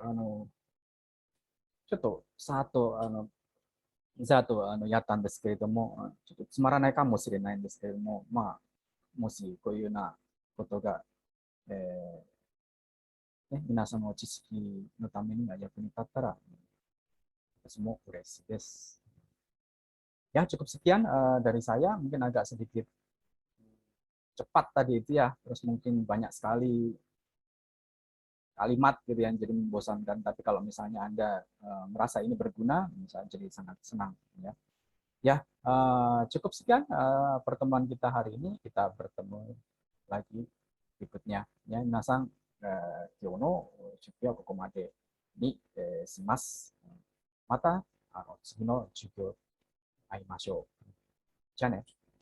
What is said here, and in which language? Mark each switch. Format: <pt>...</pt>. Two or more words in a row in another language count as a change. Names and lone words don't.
<ja>ちょっとざっとやったんですけれども、ちょっとつまらないかもしれないんですけれども、もしこういうようなことが、え皆さんの知識のためには役に立ったら、私も嬉しいです。</ja> <id>Ya, cukup sekian dari saya. Mungkin agak sedikit cepat tadi itu ya. Terus mungkin banyak sekali kalimat gitu yang jadi membosankan. Tapi kalau misalnya Anda merasa ini berguna, bisa jadi sangat senang. Ya, ya cukup sekian pertemuan kita hari ini. Kita bertemu lagi berikutnya. Ya,</id> <ja>minasan, 今日の出費はここまでに、します。また次の授業会いましょう。じゃあね。</ja>